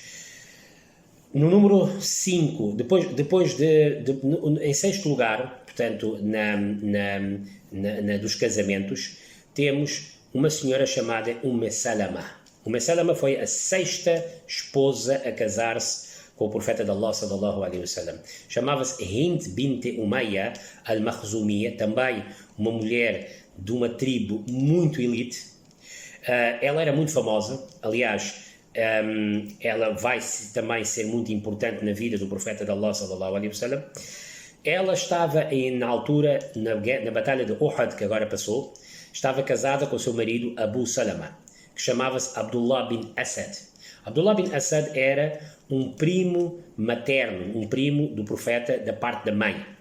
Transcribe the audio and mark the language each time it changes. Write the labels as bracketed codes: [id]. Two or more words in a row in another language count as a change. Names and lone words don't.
[pt] No número 5, em sexto lugar, portanto, dos casamentos, temos uma senhora chamada Salama. Salama foi a 6ª esposa a casar-se com o profeta de Allah, [ar] صلى الله عليه وسلم. [pt] Chamava-se Hind bint Umayya al-Makhzumiyya, também uma mulher de uma tribo muito elite. Ela era muito famosa, aliás, ela vai também ser muito importante na vida do profeta de Allah, [ar] صلى الله عليه وسلم. [pt] Ela estava, na altura, na batalha de Uhud, que agora passou, estava casada com o seu marido Abu Salama, que chamava-se Abdullah bin Asad. Abdullah bin Asad era um primo materno, um primo do profeta da parte da mãe.